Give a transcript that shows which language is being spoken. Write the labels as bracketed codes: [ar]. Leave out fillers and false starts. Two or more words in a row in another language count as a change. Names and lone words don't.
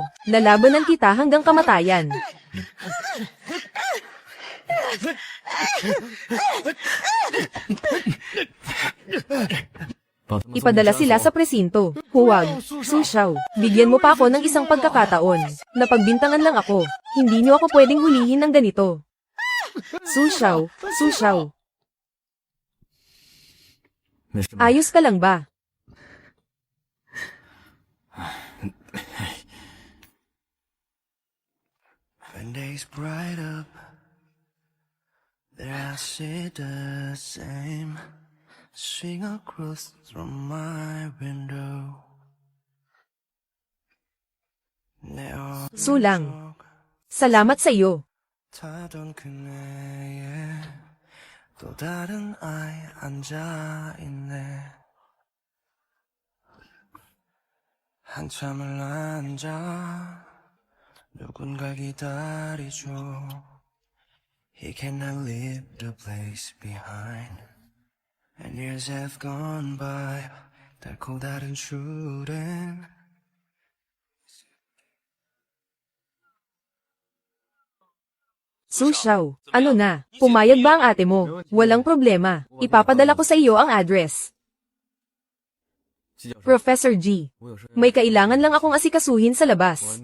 [tl] Lalabanan kita hanggang kamatayan. Ipadala sila sa presinto. Huwag, Su Xiao, bigyan mo pa ako ng isang pagkakataon. Napagbintangan lang ako. Hindi niyo ako pwedeng hulihin ng ganito. Su Xiao, Su Xiao. Ayos ka lang ba? [en] When days bright up, there I see the same. Swing across from my window. [tl] Sulang. Salamat sa iyo. [ko] 타던 그네에 또 다른 아이 앉아있네. 한참을 앉아 누군가 기다리죠. [en] He cannot leave the place behind. And years have gone by. [ko] 달고 다른 출행. [tl] Su Xiao, ano na? Pumayag ba ang ate mo? Walang problema. Ipapadala ko sa iyo ang address. Professor G, may kailangan lang akong asikasuhin sa labas.